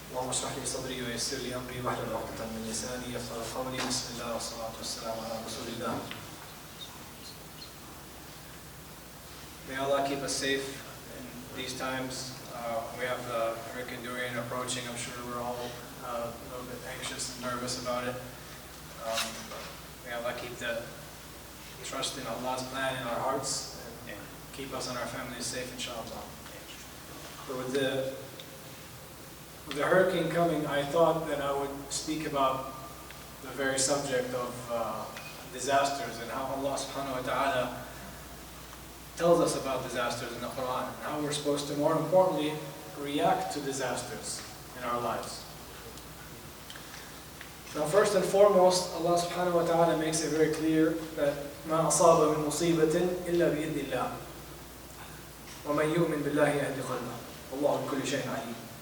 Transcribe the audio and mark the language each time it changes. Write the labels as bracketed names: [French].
[Arabic] اشرح لي صدري ويسر لي أمري واحلل عقدة من لساني يفقهوا قولي. بسم الله والصلاة والسلام على رسول الله. [English] May Allah keep us safe in these times. We have Hurricane Dorian approaching. I'm sure we're all a little bit anxious and nervous about it. May Allah keep the trust in Allah's plan in our hearts and keep us and our families safe, inshallah. But with the hurricane coming, I thought that I would speak about the very subject of disasters and how Allah subhanahu wa ta'ala tells us about disasters in the Quran and how we're supposed to, more importantly, react to disasters in our lives. Now, first and foremost, Allah subhanahu wa ta'ala makes it very clear that [Arabic] مَا أَصَابَ مِن مُصِيبَةٍ إِلَّا بِإِذْنِ اللَّهِ وَمَنْ يُؤْمِن بِاللَّهِ يَهْدِ قَلْبَهُ وَاللَّهُ بِكُلِّ شَيْءٍ عَلِيمٌ.